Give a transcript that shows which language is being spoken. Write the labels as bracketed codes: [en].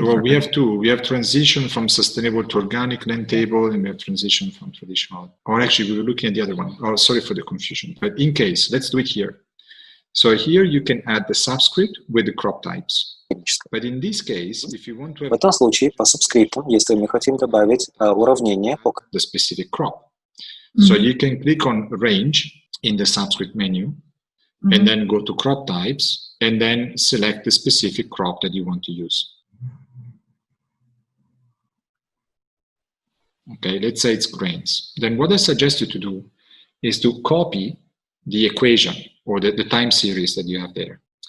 [en] Well, we have 2. We have transition from sustainable to organic land table, and we have transition from traditional. Or actually, we were looking at the other one. Oh, sorry for the confusion. But in case, let's do it here. So here you can add the subscript with the crop types. But in this case, if you want to have... [ru] В этом случае по субскриптам, если мы хотим добавить уравнение по [en] the specific crop. So you can click on range in the subscript menu, and then go to crop types, and then select the specific crop that you want to use. Okay, let's say it's grains. Then what I suggest you to do is to copy the equation or the time series that you have there.